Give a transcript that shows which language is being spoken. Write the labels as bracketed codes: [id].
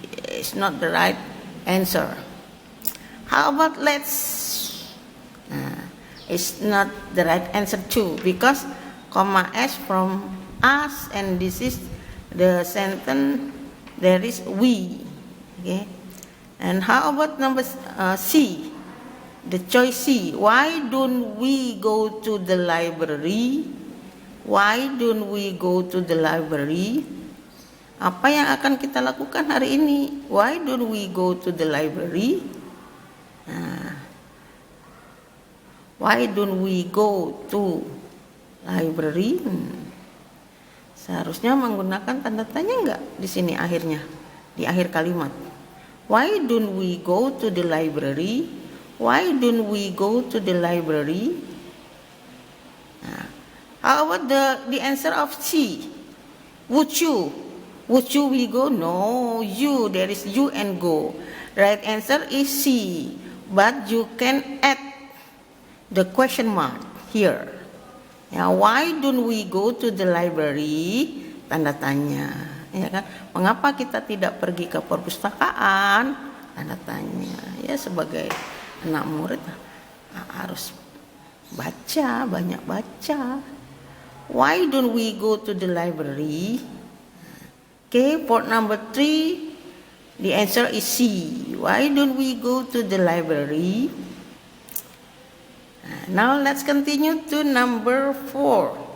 [en] It's not the right answer. How about it's not the right answer too, because comma S from us, and this is the sentence, there is we. Okay. And how about number C, the choice C? Why don't we go to the library? Why don't we go to the library? [id] Apa yang akan kita lakukan hari ini? [en] Why don't we go to the library? Why don't we go to library? [id] Seharusnya menggunakan tanda tanya enggak di sini akhirnya, di akhir kalimat. [en] Why don't we go to the library? Why don't we go to the library? How about the answer of C? Would you? Would you we go? No, you. There is you and go. Right answer is C. But you can add the question mark here. Ya, why don't we go to the library? [id] Tanda tanya. Ya kan? Mengapa kita tidak pergi ke perpustakaan? Tanda tanya. Ya, sebagai anak murid harus baca, banyak baca. [en] Why don't we go to the library? Okay, for number 3, the answer is C. Why don't we go to the library? Now let's continue to number 4.